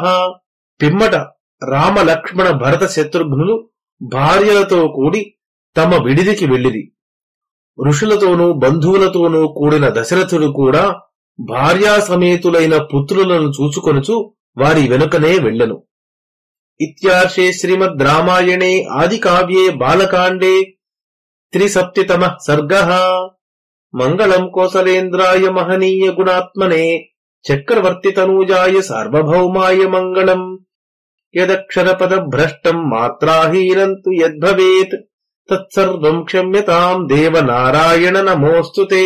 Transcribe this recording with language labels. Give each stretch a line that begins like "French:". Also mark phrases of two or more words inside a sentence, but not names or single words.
Telugu: పిమ్మట రామలక్ష్మణ భరత శత్రుఘ్నులు భార్యలతో కూడి తమ విడిదికి వెళ్ళిరి. ఋషులతోనూ బంధువులతోనూ కూడిన దశరథుడు కూడా భార్యా సమేతులైన పుత్రులను చూచుకొనుచు వారి వెనుకనే వెళ్ళెను.
Sanskrit: इत्यार्षे श्रीमद् रामायणे आदिकाव्ये बालकाण्डे 370तमः सर्गः। मङ्गलम् कोसलेन्द्राय महनीय गुणात्मने चक्रवर्तितनूजाय सार्वभौमाय मङ्गलम्। यदक्षरपदभ्रष्टम् मात्राहीनम् तु यद्भवेत् तत्सर्वम् क्षम्यताम् देवनारायण नमोऽस्तु ते।